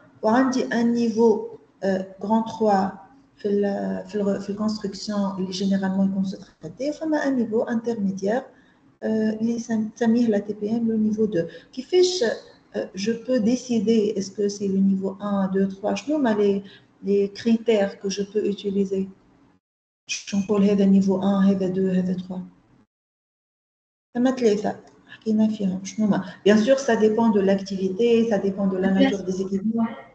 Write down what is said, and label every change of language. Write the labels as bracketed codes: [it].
[fr] Un niveau grand 3 في الconstruction [ar] اللي [fr] généralement يكون sous-traité. Enfin, un niveau intermédiaire [ar] اللي نسميه [fr] la TPM le niveau 2. Qui fait je peux décider est-ce que c'est le niveau 1, 2, 3. [ar] شنو هما [fr] les critères que je peux utiliser. [ar] Je نقول هذا niveau 1 هذا 2 هذا 3. ثما 3 حكينا فيهم شنو هما. [fr] Bien sûr ça dépend de l'activité, ça dépend de la nature des équipements.